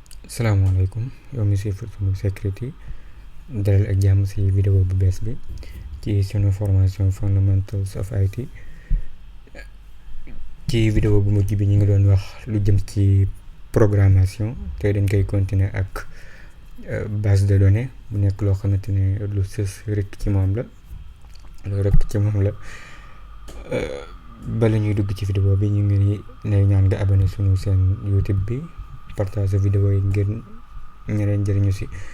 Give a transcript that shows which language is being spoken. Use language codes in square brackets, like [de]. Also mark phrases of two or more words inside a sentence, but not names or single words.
[wo] salaamaaleykum yow mi siy Sunu Security dalal ak jàmm si vidéo bu bees bi ci sunu formation [en] fundamentals of IT. [wo] ci vidéo bu mujj bi ñu ngi doon wax lu jëm ci programmation te dañ koy continuer ak [fr] base de données [wo] mu nekk loo xamante ne lu sës rek ci moom la bala ñuy dugg ci vidéo bi ñu ngi lay ñaan nga abonné sunu seen YouTube bi partage vidéo yi ngir ñeneen jëriñu si.